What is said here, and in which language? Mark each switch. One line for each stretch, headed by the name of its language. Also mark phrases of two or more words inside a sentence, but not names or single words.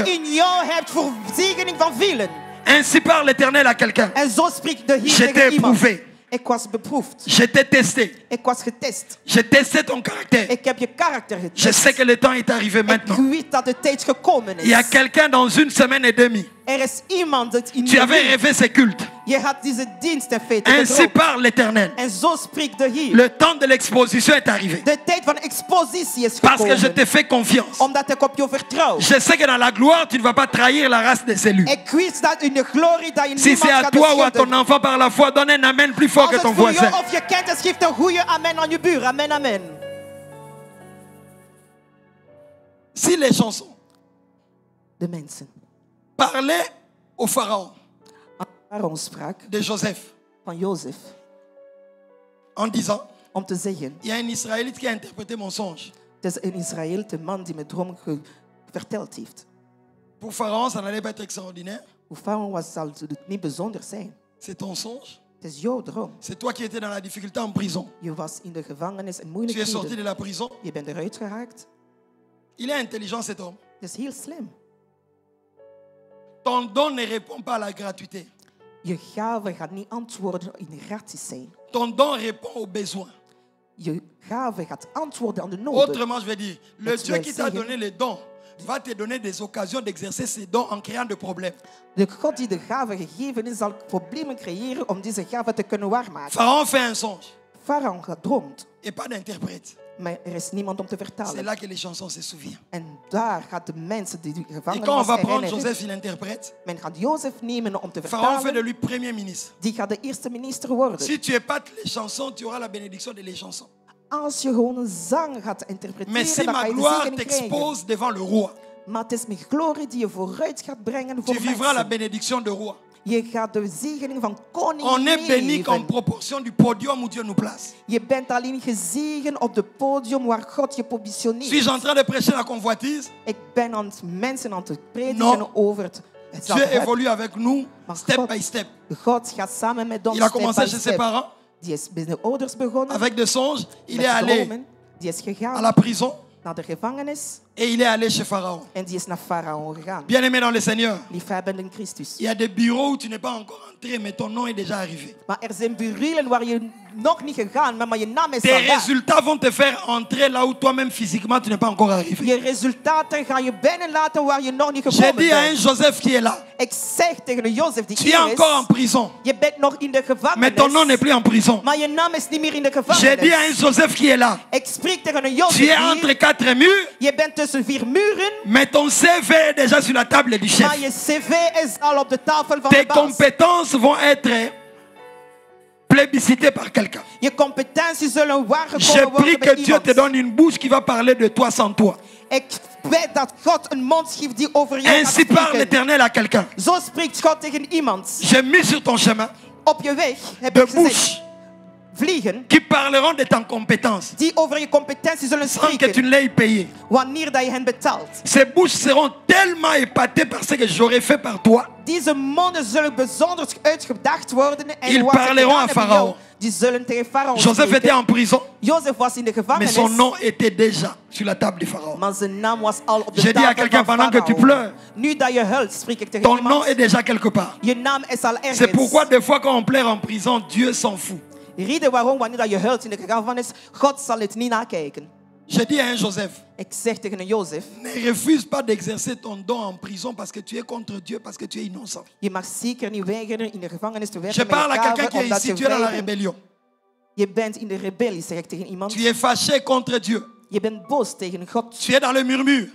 Dutch: die in jou hebt voor zegening van velen.
French: Ainsi parle l'Éternel à quelqu'un.
Dutch: En zo spreekt de Heer
French: Je t'ai
Dutch: tegen iemand.
French: éprouvé.
Dutch: Ik was beproefd.
French: Je t'ai testé.
Dutch: Ik was getest.
French: J'ai testé ton caractère.
Dutch: Ik heb je karakter
French: Je
Dutch: getest.
French: sais que le temps est arrivé maintenant.
Dutch: Ik weet dat de tijd gekomen
French: Il y a
Dutch: is.
French: quelqu'un dans une semaine et demie.
Dutch: Er is iemand dat in
French: Tu
Dutch: je
French: avais
Dutch: leven.
French: rêvé ces cultes.
Dutch: Je had deze dienst in feite
French: Ainsi
Dutch: gedroomd.
French: parle l'Éternel.
Dutch: En zo spreekt de Heer.
French: Le temps de l'exposition est arrivé.
Dutch: De tijd van expositie is
French: Parce que je
Dutch: gekomen.
French: te fais confiance.
Dutch: Omdat ik op jou vertrouw.
French: Je sais que dans la gloire, tu ne vas pas trahir la race des élus.
Dutch: Ik weet dat in de glorie dat je
French: Si
Dutch: niemand
French: c'est à
Dutch: gaat
French: toi ou à ton
Dutch: beschuldigen.
French: enfant par la foi, donne un amen plus fort
Dutch: Als
French: que
Dutch: het
French: ton
Dutch: voor
French: voisin.
Dutch: jou of je kind is, geef een goede amen aan je buur. Amen, amen.
French: Si les chansons
Dutch: De mensen.
French: parlaient au Pharaon
Dutch: Waarom sprak
French: de Joseph
Dutch: van Jozef
French: en disant,
Dutch: om te zeggen,
French: il y a un Israélite qui a interprété mon songe.
Dutch: het is een Israël, man die mijn droom verteld heeft.
French: Pour Pharaon, ça n'allait pas être extraordinaire.
Dutch: Hoe Farao was, zal het niet bijzonder zijn.
French: C'est ton songe.
Dutch: Het is jouw droom.
French: C'est toi qui étais dans la difficulté en prison.
Dutch: Je was in de gevangenis en
French: Tu es sorti de
Dutch: moeilijkheden.
French: la prison.
Dutch: Je bent eruit geraakt.
French: Il est intelligent cet homme.
Dutch: Het is heel slim.
French: Ton don ne répond pas à la gratuité.
Dutch: Je gave gaat niet antwoorden in gratis zijn.
French: Ton don répond aux besoins.
Dutch: Je gave gaat antwoorden aan de noden.
French: Autrement, je vais dire, le
Dutch: Dat
French: Dieu
Dutch: wil
French: qui t'a
Dutch: zeggen-
French: donné les dons va te donner des occasions d'exercer ces dons en créant des problèmes.
Dutch: De God die de gave gegeven is, zal problemen creëren om deze gave te kunnen waarmaken.
French: Pharaon fait un songe
Dutch: Farao droomt,
French: et pas d'interprète.
Dutch: maar er is niemand om te
French: C'est
Dutch: vertalen.
French: là que les chansons se souviennent.
Dutch: En daar gaat de mensen die
French: Et
Dutch: gevangen
French: quand on va
Dutch: was
French: prendre
Dutch: herinneren.
French: Joseph, il interprète.
Dutch: Men gaat Jozef nemen om te
French: Pharaon fait de
Dutch: vertalen.
French: lui premier ministre.
Dutch: Die gaat de eerste minister worden.
French: Si tu épates les chansons, tu auras la bénédiction de les chansons.
Dutch: Als je gewoon een zang gaat
French: Mais
Dutch: interpreteren,
French: si
Dutch: dan ga
French: ma
Dutch: je de
French: gloire
Dutch: zegening krijgen.
French: t'expose devant le roi,
Dutch: Maar het is mijn glorie die je vooruit gaat brengen voor
French: tu vivras la
Dutch: mensen.
French: bénédiction de roi.
Dutch: Je gaat de zegening van koning
French: On est béni qu'en
Dutch: meeleven.
French: proportion du podium où Dieu nous place.
Dutch: Je bent alleen gezegend op het podium waar God je positioneert.
French: Suis-je en train de prêcher la convoitise?
Dutch: Ik ben aan het mensen aan het prediken
French: Non.
Dutch: over het
French: Dieu
Dutch: zelfheb.
French: évolue avec nous,
Dutch: Maar
English: step
Dutch: God-
English: by step.
Dutch: God gaat samen met ons
French: Il a
English: step
French: commencé
English: by
French: chez ses
English: step.
French: parents
Dutch: Die is bij de ouders begonnen.
French: avec des songes. Il
Dutch: met
French: est allé
Dutch: dromen. Die is
French: à
Dutch: gegaan
French: la prison
Dutch: naar de gevangenis.
French: et il est allé chez Pharaon.
Dutch: En die is naar Farao gegaan.
French: Bien-aimé dans le Seigneur,
Dutch: Liefhebben in Christus.
French: il y a des bureaux où tu n'es pas encore entré, mais ton nom est déjà arrivé.
Dutch: Maar er zijn bureaus waar je nog niet gegaan bent, maar je naam is
French: Tes
Dutch: al daar.
French: résultats vont te faire entrer là où toi-même physiquement tu n'es pas encore arrivé.
Dutch: Je resultaten gaan je binnenlaten waar je nog niet
French: J'ai
Dutch: gekomen
French: dit à un
Dutch: bent.
French: Joseph qui est là,
Dutch: Ik zeg tegen een Jozef die
French: tu es
Dutch: hier
French: encore en
Dutch: is,
French: prison,
Dutch: je bent nog in de
French: mais ton nom n'est
Dutch: gevangenis,
French: plus en prison.
Dutch: maar je naam is niet meer in de
French: J'ai dit à un
Dutch: gevangenis.
French: Joseph qui est là,
Dutch: Ik spreek tegen een
French: tu
Dutch: Jozef
French: es entre
Dutch: hier,
French: quatre murs,
Dutch: je bent tussen 4 muren,
French: mais ton CV est déjà sur la table du chef.
Dutch: maar je cv is al op de tafel van
French: Tes
Dutch: de baas.
French: compétences vont être plébiscitées par quelqu'un.
Dutch: Je competenties zullen
French: Je
Dutch: waargekomen
French: prie
Dutch: worden
French: que
Dutch: bij
French: Dieu te
Dutch: iemand.
French: donne une bouche qui va parler de toi sans toi.
Dutch: Ik weet dat God een mond geeft die over jou gaat
French: Ainsi parle
Dutch: spreken.
French: l'Éternel à quelqu'un.
Dutch: Zo spreekt God tegen iemand.
French: J'ai mis sur ton chemin
Dutch: Op je weg heb
French: de
Dutch: ik gezegd,
French: bouches
Dutch: vliegen
French: qui parleront de ta compétence
Dutch: die over je competenties zullen
French: sans que tu
Dutch: spreken
French: ne l'aies payé.
Dutch: wanneer dat je hen betaalt.
French: Ces bouches seront tellement épatées par ce que j'aurais fait par toi.
Dutch: Deze monden zullen bijzonder uitgedacht worden en
French: Ils
Dutch: wat ze
French: parleront
Dutch: gedaan
French: à
Dutch: hebben
French: Pharaon.
Dutch: jou, die zullen tegen Farao
French: Joseph était
Dutch: spreken.
French: en prison,
Dutch: Jozef was in de
French: mais
Dutch: gevangenis,
French: son nom était déjà sur la table du Pharaon.
Dutch: maar zijn naam was al op de
French: J'ai dit à
Dutch: tafel
French: quelqu'un
Dutch: van
French: pendant que tu
Dutch: Farao.
French: pleures,
Dutch: Nu dat je huilt, spreek ik tegen
French: ton nom
Dutch: iemand.
French: est déjà quelque part.
Dutch: Je naam is al ergens.
French: C'est pourquoi des fois quand on pleure en prison, Dieu s'en fout.
Dutch: Reden waarom wanneer dat je huilt in de gevangenis, God zal het niet nakijken.
French: J'ai dit à un Joseph,
Dutch: Ik zeg tegen een Jozef,
French: ne refuse pas d'exercer ton don en prison parce que tu es contre Dieu, parce que tu es innocent.
Dutch: je mag zeker niet weigeren in de gevangenis te
French: Je
Dutch: werken met
French: parle à
Dutch: je
French: quelqu'un
Dutch: gave,
French: qui est
Dutch: omdat
French: ici,
Dutch: je
French: tu es dans la
Dutch: vrij bent.
French: rébellion.
Dutch: Je bent in de rebellie, zeg ik tegen iemand.
French: Tu es fâché contre Dieu.
Dutch: Je bent boos tegen God.
French: Tu es dans le murmure.